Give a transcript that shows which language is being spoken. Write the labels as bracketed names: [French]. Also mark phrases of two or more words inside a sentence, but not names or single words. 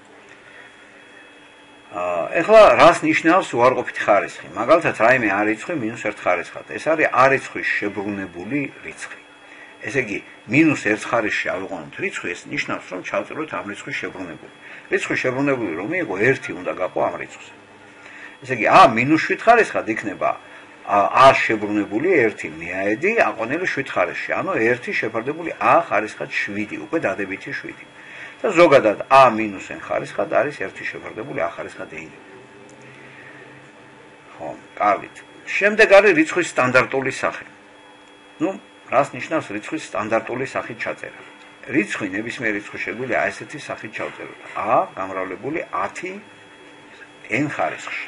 [Georgian] ეხლა რას ნიშნავს უარყოფითი ხარისხი? მაგალითად, რაიმე a რიცხვი minus 1 ხარისხად. ეს არის a რიცხვის შებრუნებული რიცხვი. ესე იგი, minus 1 ხარისხში ავიყვანოთ რიცხვი, ეს ნიშნავს, რომ ჩავწეროთ ამ რიცხვის შებრუნებული. რიცხვის შებრუნებული რომ იყო 1 უნდა გაყო ამ რიცხვზე. ესე იგი, a minus 7 ხარისხად იქნება a შებრუნებული 1 მეაედი აყვანილი 7 ხარისხში. ანუ 1 შეფარდებული a ხარისხად 7, უკვე დადებითი 7. და ზოგადად a minus n ხარისხად არის 1 შეფარდებული a ხარისხად n. ხო, კარგით. შემდეგ არის რიცხვის სტანდარტული სახე. ნუ, რას ნიშნავს რიცხვის სტანდარტული სახით ჩაწერა? რიცხვი ნებისმიერ რიცხვი შეგვიძლია ესეთი სახით ჩავწეროთ. a გამრავლებული 10 n ხარისხში.